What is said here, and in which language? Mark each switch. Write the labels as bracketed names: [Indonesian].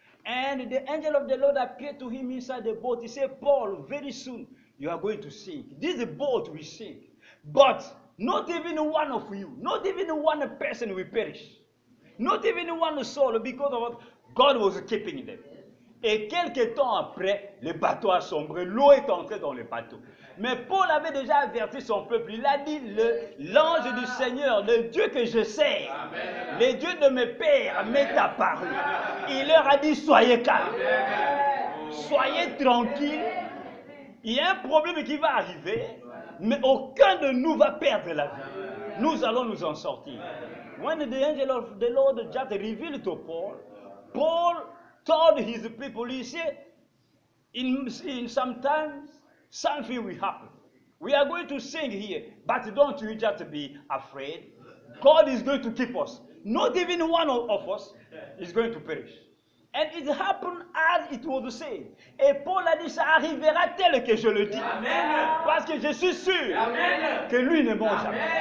[English] And the angel of the Lord appeared to him inside the boat. He said, Paul, very soon you are going to sink. This boat will sink. But not even one of you, not even one person will perish. Not even one soul, because of what God was keeping them. [French] Et quelques temps après, le bateau a sombré, l'eau est entrée dans le bateau. Mais Paul avait déjà averti son peuple. Il a dit, l'ange du Seigneur, le Dieu que je sers, le Dieu de mes pères m'est apparu. Il leur a dit, soyez calmes, soyez tranquilles. Il y a un problème qui va arriver, mais aucun de nous va perdre la vie. Nous allons nous en sortir. [English] When the angel of the Lord just revealed to Paul, Paul told his people, he said, in sometimes something will happen. We are going to sing here, but don't you just be afraid. God is going to keep us. Not even one of us is going to perish. And it happened as it was said. [French] Et Paul a dit, ça arrivera tel que je le dis. Amen. Parce que je suis sûr que lui ne ment jamais.